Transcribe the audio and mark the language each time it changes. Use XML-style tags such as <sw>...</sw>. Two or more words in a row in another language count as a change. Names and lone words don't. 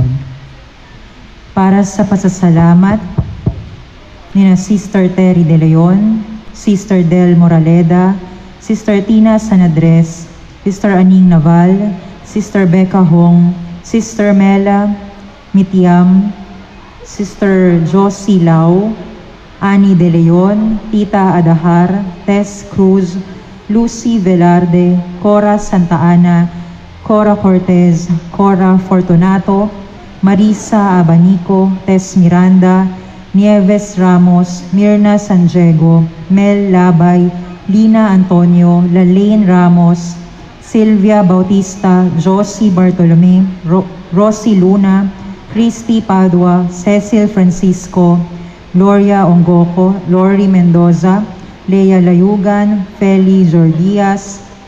<tl>Para sa pasasalamat ni Sister Terry De Leon, Sister Del Moraleda, Sister Tina Sanadres, Sister Aning Naval, Sister Becca Hong, Sister Mela Mitiam, Sister Josie Lau, Annie De Leon, Tita Adahar, Tess Cruz, Lucy Velarde, Cora Santa Ana, Cora Cortez, Cora Fortunato, Marisa Abanico, Tess Miranda, Nieves Ramos, Mirna San Diego, Mel Labay, Lina Antonio, Lalaine Ramos, Silvia Bautista, Josie Bartolome, Rosie Luna, Christy Padua, Cecil Francisco, Gloria Ongoco, Lori Mendoza, Lea Layugan, Feli Jordias,</tl>